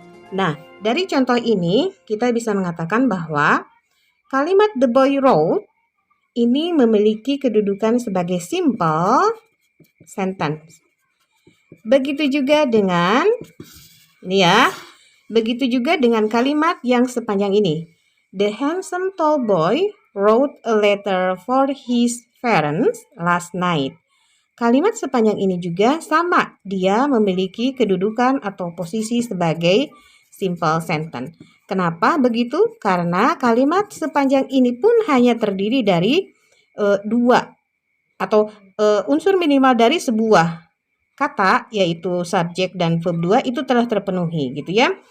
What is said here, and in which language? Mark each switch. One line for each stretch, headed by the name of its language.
Indonesian: Nah, dari contoh ini kita bisa mengatakan bahwa kalimat
English: the boy wrote
Indonesian: ini memiliki kedudukan sebagai simple sentence. Begitu juga dengan ini ya. Begitu juga dengan kalimat yang sepanjang ini.
English: The handsome tall boy wrote a letter for his parents last night.
Indonesian: Kalimat sepanjang ini juga sama. Dia memiliki kedudukan atau posisi sebagai simple sentence. Kenapa begitu? Karena kalimat sepanjang ini pun hanya terdiri dari dua atau unsur minimal dari sebuah kata, yaitu subjek dan verb 2 itu telah terpenuhi gitu ya.